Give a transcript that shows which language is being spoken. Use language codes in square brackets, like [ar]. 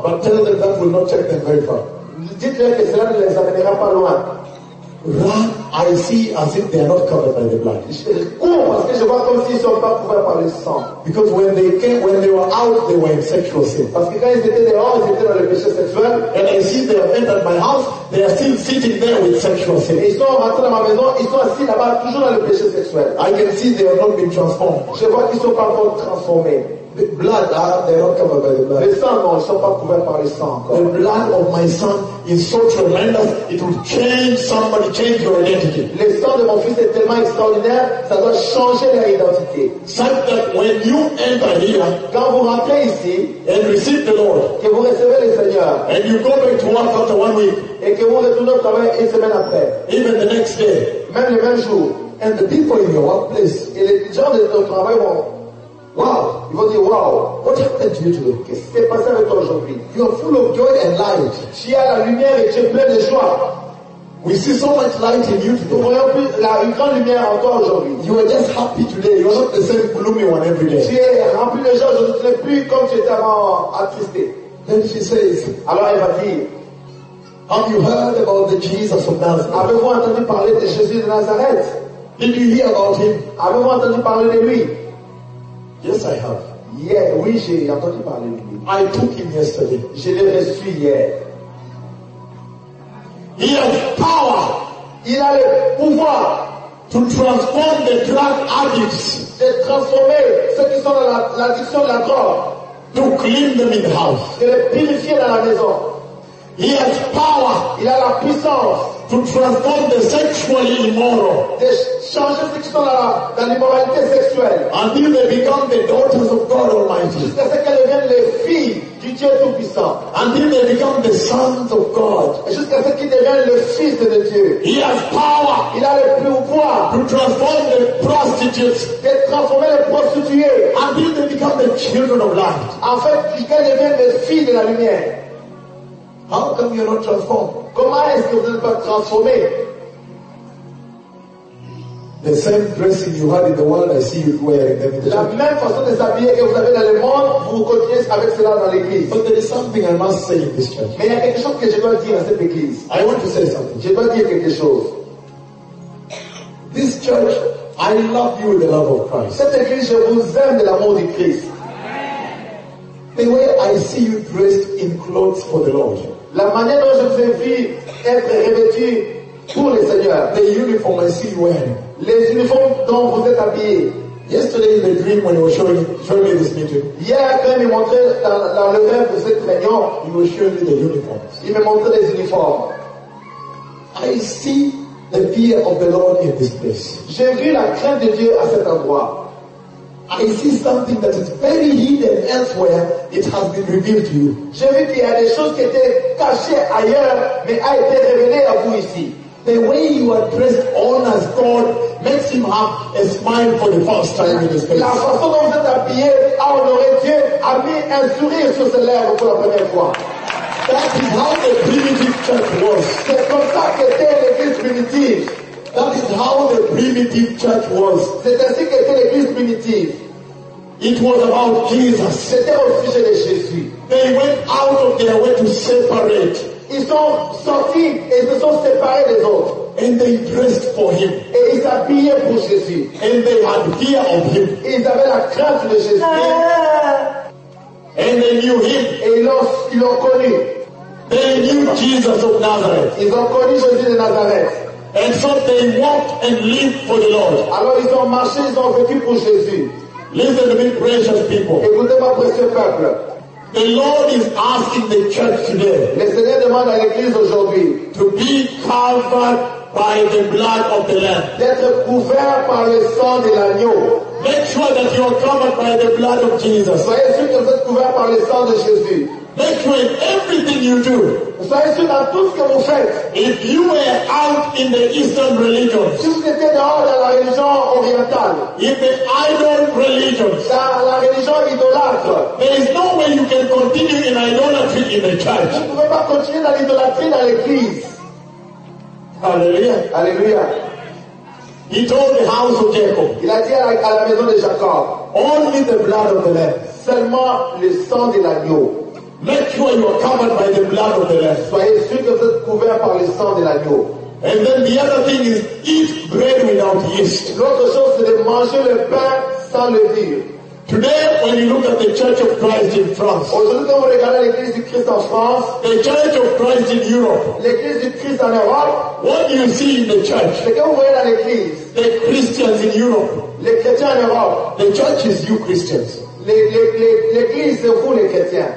[en] But tell them that will not check them very far. [fr] Dites-leur que cela ne les amènera pas loin. [en] Run, I see as if they are not covered by the blood. [fr] Cours, parce que je vois comme s'ils ne sont pas couverts par le sang. [en] Because when they came, when they were out, they were in sexual sin. [fr] Parce que quand ils étaient dehors, ils étaient dans le péché sexuel. [en] And I see they have entered my house, they are still sitting there with sexual sin. [fr] Ils sont rentrés dans ma maison, ils sont assis là-bas, toujours dans le péché sexuel. [en] I can see they have not been transformed. [fr] Je vois qu'ils ne sont pas encore transformés. [en] The blood, they are not covered by the blood. [fr] Le sang, non, ils ne sont pas couverts par le sang. [en] The blood of my son is so tremendous, it will change somebody, change your identity. [fr] Le sang de mon fils est tellement extraordinaire, ça doit changer leur identité. [en] Such that when you enter here, [fr] quand vous rentrez ici, [en] and receive the Lord, [fr] que vous recevez le Seigneur, [en] and you go back to work after 1 week, [fr] et que vous retournez au travail une semaine après, [en] even the next day, [fr] même le même jour, [en] and the people in your workplace, [fr] et les gens de ton travail vont, wow, ils vont dire wow, [en] what happened to you today? [fr] Qu'est-ce qui s'est passé avec toi aujourd'hui? [en] You are full of joy and light. [fr] Tu as la lumière et tu es plein de joie. [en] We see so much light in you today. [fr] Nous voyons la grande lumière en toi aujourd'hui. [en] You are just happy today. You are not the same gloomy one every day. [fr] Tu es rempli de joie aujourd'hui. Tu n'es plus comme tu étais avant attristé. [en] Then she says, [fr] alors elle va dire, [en] have you heard about the Jesus of Nazareth? [fr] Avez-vous entendu parler de Jésus de Nazareth? [en] Did you hear about him? [fr] Avez-vous entendu parler de lui? [en] Yes, I have. [fr] Yeah, oui, j'ai entendu parler de lui. [en] I took him yesterday. [fr] Je l'ai reçu hier. [en] He has power. [fr] Il a le pouvoir [en] to transform the drug addicts. [fr] De transformer ceux qui sont dans l'addiction de la drogue. [en] To clean them in the house. [fr] De les purifier dans la maison. [en] He has power. [fr] Il a la puissance [en] to transform the sexually immoral. [fr] De changer ceux qui sont dans l'immoralité sexuelle. [en] Until they become the daughters of God Almighty. [fr] Jusqu'à ce qu'elles deviennent les filles du Dieu Tout-Puissant. [en] Until they become the sons of God. [fr] Jusqu'à ce qu'ils deviennent le fils de Dieu. [en] He has power. [fr] Il a le pouvoir [en] to transform the prostitutes. [fr] De transformer les prostituées. [en] Until they become the children of light. [fr] En fait, jusqu'à deviennent les filles de la lumière. [en] How come you're not transformed? [fr] Comment est-ce que vous n'êtes pas transformé? [en] The same dressing you had in the world, I see you wearing them. [fr] La même façon de s'habiller que vous avez dans le monde, vous continuez avec cela dans l'église. [en] But there is something I must say in this church. [fr] Mais il y a quelque chose que je dois dire à cette église. [en] I want to say something. [fr] Je dois dire quelque chose. [en] This church, I love you with the love of Christ. [fr] Cette église, je vous aime de l'amour du Christ. [en] The way I see you dressed in clothes for the Lord. [fr] La manière dont je vous ai vu être revêtu pour le Seigneur. [en] The uniform I see you wearing. [fr] Les uniformes dont vous êtes habillé. [en] Yesterday in the dream when you were showing me this meeting. [fr] Hier quand il montrait dans le rêve de cette réunion. [en] He was showing me the uniforms. [fr] Il me montrait les uniformes. [en] I see the fear of the Lord in this place. [fr] J'ai vu la crainte de Dieu à cet endroit. [en] I see something that is very hidden elsewhere, it has been revealed to you. [fr] J'ai vu qu'il y a des choses qui étaient cachées ailleurs, mais a été révélées à vous ici. [en] The way you are dressed honors God, makes him have a smile for the first time in his face. [fr] La façon dont vous êtes habillé a honoré Dieu, a mis un sourire sur ses lèvres pour la première fois. [en] That is how the primitive church was. [fr] C'est comme ça qu'était l'église primitive. [en] That is how the primitive church was. [fr] C'est ainsi qu'était l'église primitive. [en] It was about Jesus. [fr] C'était au sujet de Jésus. [en] They went out of their way to separate. [fr] Ils sont sortis et se sont séparés des autres. [en] And they dressed for him. [fr] Et ils s'habillaient pour Jésus. [en] And they had fear of him. [fr] Et ils avaient la crainte de Jésus. [en] And they knew him. [fr] Et ils l'ont connu. [en] They knew Jesus of Nazareth. [fr] Ils ont connu Jésus de Nazareth. [en] And so they walked and lived for the Lord. [fr] Alors ils ont marché, ils ont vécu pour Jésus. [en] Listen to me, precious people. [fr] Écoutez ma précieux peuple. [en] The Lord is asking the church today. [fr] Le Seigneur demande à l'Église aujourd'hui [en] to be covered by the blood of the Lamb. [fr] D'être couvert par le sang de l'agneau. [en] Make sure that you are covered by the blood of Jesus. [fr] Soyez sûr que vous êtes couvert par le sang de Jésus. [en] Make sure in everything you do. [fr] Soyez sûr dans tout ce que vous faites. [en] If you were out in the Eastern religion, [fr] si vous étiez dehors dans la religion orientale, [en] in the idol religion, [fr] dans la religion idolâtre, [en] there is no way you can continue in idolatry in the church. [fr] Vous ne pouvez pas continuer dans l'idolâtrie dans l'église. [en] Alléluia. [fr] Alléluia. [en] He told the house of Jacob. [fr] Il a dit à la maison de Jacob. [en] Only the blood of the Lamb. [fr] Seulement le sang de l'agneau. [en] Make sure you are covered by the blood of the Lamb. [fr] Soyez sûr que vous êtes couvert par le sang de l'agneau. [en] And then the other thing is eat bread without yeast. [fr] L'autre chose c'est de manger le pain sans levure. [en] Today, when you look at the Church of Christ in France, [fr] aujourd'hui quand vous regardez l'Église du Christ en France, [en] the Church of Christ in Europe, [fr] l'Église du Christ en Europe, [en] what do you see in the church? [fr] Ce que vous voyez dans l'Église, [en] the Christians in Europe, [fr] les chrétiens en Europe, [en] the church is you Christians. [fr] L'église c'est vous les chrétiens.